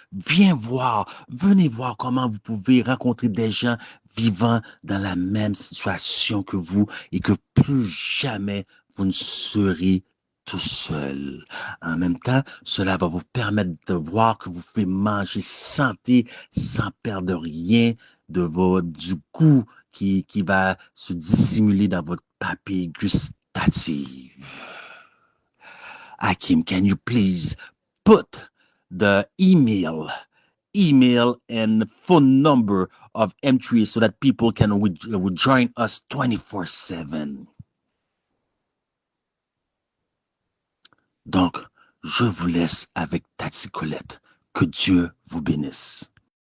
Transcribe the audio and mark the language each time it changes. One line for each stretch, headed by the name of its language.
French: Venez voir comment vous pouvez rencontrer des gens vivant dans la même situation que vous et que plus jamais vous ne serez tout seul. En même temps, cela va vous permettre de voir que vous pouvez manger santé sans perdre rien du goût qui va se dissimuler dans votre papille gustative.
English: Hakim, can you please put the email and phone number of M3 so that people can would join us 24/7?
French: Donc, je vous laisse avec Tati Colette. Que Dieu vous bénisse.